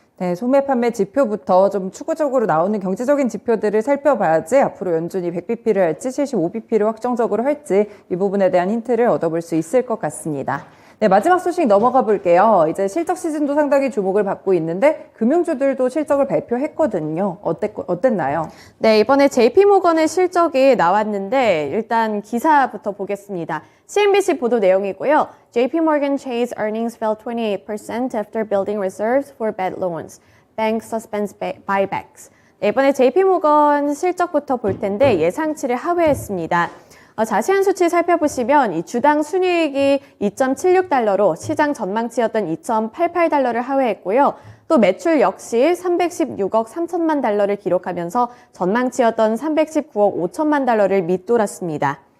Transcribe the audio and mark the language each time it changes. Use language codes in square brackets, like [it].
[ko] 네, 소매 판매 지표부터 좀 추구적으로 나오는 경제적인 지표들을 살펴봐야지 앞으로 연준이 100bp를 할지 75bp를 확정적으로 할지 이 부분에 대한 힌트를 얻어볼 수 있을 것 같습니다. 네, 마지막 소식 넘어가 볼게요. 이제 실적 시즌도 상당히 주목을 받고 있는데 금융주들도 실적을 발표했거든요. 어땠나요? 네, 이번에 JP모건의 실적이 나왔는데 일단 기사부터 보겠습니다. CNBC 보도 내용이고요. [en] JP Morgan Chase earnings fell 28% after building reserves for bad loans. Bank suspends buybacks. [ko] 네, 이번에 JP모건 실적부터 볼 텐데 예상치를 하회했습니다. 자세한 수치 살펴보시면 이 주당 순이익이 2.76달러로 시장 전망치였던 2.88달러를 하회했고요. 또 매출 역시 316억 3천만 달러를 기록하면서 전망치였던 319억 5천만 달러를 밑돌았습니다.